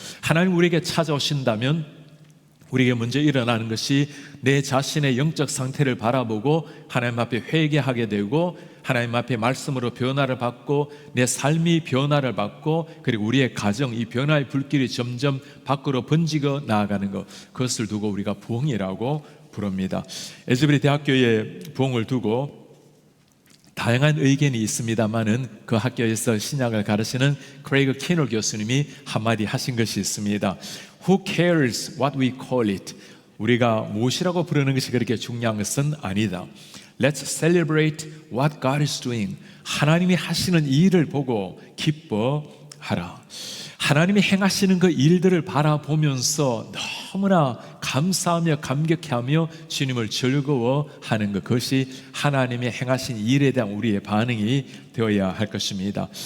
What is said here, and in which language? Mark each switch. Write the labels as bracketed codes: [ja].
[ko] 하나님 우리에게 찾아오신다면 우리에게 먼저 일어나는 것이 내 자신의 영적 상태를 바라보고 하나님 앞에 회개하게 되고, 하나님 앞에 말씀으로 변화를 받고, 내 삶이 변화를 받고, 그리고 우리의 가정, 이 변화의 불길이 점점 밖으로 번지고 나아가는 것, 그것을 두고 우리가 부흥이라고 부릅니다. 에즈베리 대학교의 부흥을 두고 다양한 의견이 있습니다만은 그 학교에서 신약을 가르치는 크레이그 키널 교수님이 한마디 하신 것이 있습니다. [en] Who cares what we call it? [ko] 우리가 무엇이라고 부르는 것이 그렇게 중요한 것은 아니다. [en] Let's celebrate what God is doing. [ko] 하나님이 하시는 이 일을 보고 기뻐하라. 하나님이 행하시는 그 일들을 바라보면서 너무나 감사하며 감격해하며 주님을 즐거워하는 것, 그것이 하나님의 행하신 일에 대한 우리의 반응이 되어야 할 것입니다.